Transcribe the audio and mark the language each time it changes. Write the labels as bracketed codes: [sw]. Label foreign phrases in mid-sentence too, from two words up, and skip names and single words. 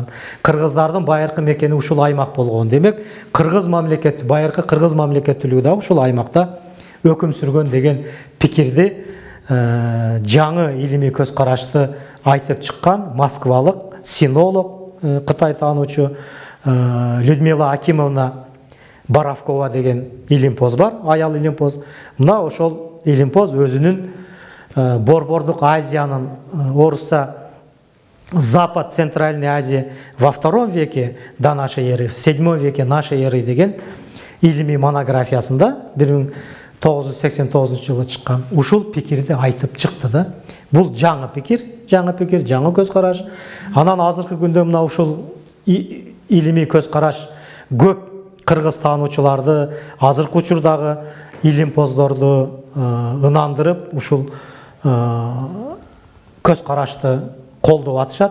[ky] Кыргыздардын байыркы мекени ушул аймак болгон. Демек, кыргыз мамлекети, байыркы кыргыз мамлекеттүүлүгү да ушул аймакта өкүм сүргөн деген пикирди жаңы илимий көз карашты айтып чыккан москвалык синолог, Кытай таануучу Людмила Акимовна Боровкова деген илимпоз бар, аял илимпоз. Мына ошол илимпоз өзүнүн Борбордук Азиянын, орусча [ru] Запад Центральной Азии во II веке до нашей эры, в VII веке нашей эры [ky] деген илимий монографиясында 1989 жылы чыккан ушул пикирди айтып чыкты да. Бул жаңы пикир, жаңы көз караш. Анан азыркы күндө мына ушул илимий көз караш көп кыргыз таануучуларды, азыркы учурдагы илимпоздорду ынандырып, ушул көз карашты колдоп атышат.